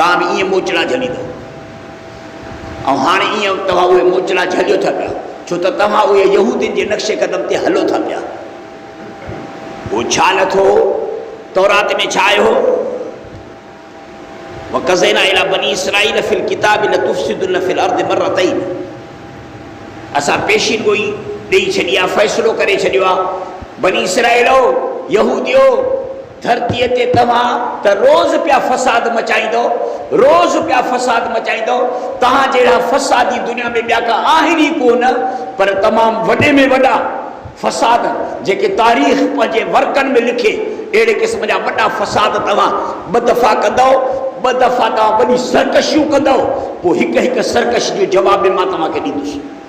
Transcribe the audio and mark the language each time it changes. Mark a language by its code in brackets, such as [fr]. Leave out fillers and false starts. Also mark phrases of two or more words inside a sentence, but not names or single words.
[sd] तव्हां बि ईअं मोचड़ा झलींदव। ऐं हाणे ईअं तव्हां उहे मोचड़ा झलियो था पिया, छो त तव्हां उहे यहूदियुनि जे नक्शे क़दम ते हलो था पिया। उहो छा नथो, तौरात में छा आयो? [ar] وقضينا إلى بني إسرائيل في الكتاب لتفسدن في الأرض مرتين. [sd] असां पेशीन गोई ॾेई छॾी आहे, फ़ैसिलो करे छॾियो आहे, बनी इसराईलो यहूदियो धरतीअ ते तव्हां त रोज़ पिया फ़साद मचाईंदो, रोज़ पिया फ़साद मचाईंदो। तव्हां जहिड़ा फ़सादी दुनिया में ॿिया का आहिनि ई कोन, पर तमामु वॾे में वॾा फ़साद जेके तारीख़ पंहिंजे वर्कनि में लिखे, अहिड़े क़िस्म जा वॾा फ़साद तव्हां ॿ दफ़ा कंदव, ॿ दफ़ा तव्हां वॾी सरकशियूं कंदव, पोइ हिकु हिकु सरकश जो जवाब में मां तव्हांखे ॾींदुसि।